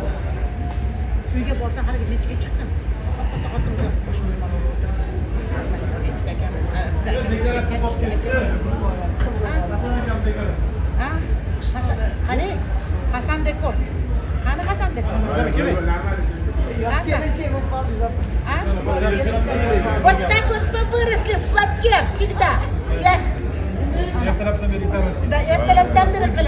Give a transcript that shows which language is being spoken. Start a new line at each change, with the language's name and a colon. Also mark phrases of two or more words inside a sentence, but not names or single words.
Uzbek: Uyga borsam haliga nechiga chiqdim. Xotinimga qo'shilib o'tirib. Ha? Qani? Hasan Dekor. Qani Hasan Dekor? Kelinchak bo'lib qoldik opa.
Russian: А? Вот так вот мы выросли в платке всегда. Я...
Uzbek: Ertalabdan beri Да, ertalabdan beri